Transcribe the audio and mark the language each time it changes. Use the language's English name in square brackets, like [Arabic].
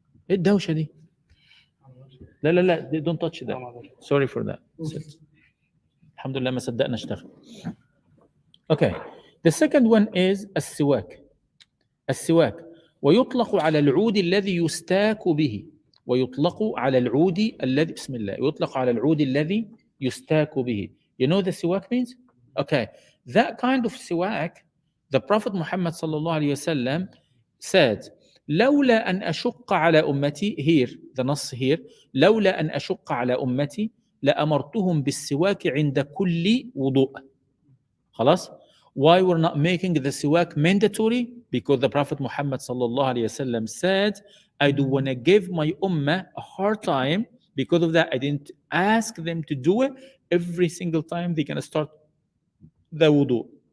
[Arabic] ايه الدوشه دي؟ لا لا لا, [English] don't touch that. Sorry for that. [Arabic] الحمد لله ما صدقنا اشتغل. [English] Okay. The second one is السواك. [Arabic] السواك ويطلق على العود الذي يستاك به. ويطلق على العود الذي بسم الله. يطلق على العود الذي يستاك به. [English] You know the siwak means? Okay. That kind of siwak, the Prophet Muhammad sallallahu alayhi wasallam said, [Arabic] لولا أن أشق على أمتي, [English] here, the [Arabic] نص here, لولا أن أشق على أمتي لأمرتهم بالسواك عند كل وضوء. خلاص? [English] Why we're not making the siwak mandatory? Because the Prophet Muhammad sallallahu alayhi wasallam said, I do want to give my ummah a hard time. Because of that, I didn't ask them to do it every single time they're going to start the wudu.